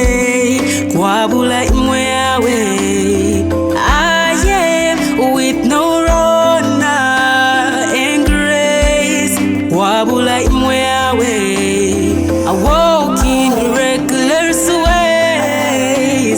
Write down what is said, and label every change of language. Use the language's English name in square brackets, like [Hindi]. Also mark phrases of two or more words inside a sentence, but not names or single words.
[Bemba] Kwabula imwe yawe [English] I am with no honor and grace. [Bemba] Kwabula imwe yawe [English] I walk in reckless ways.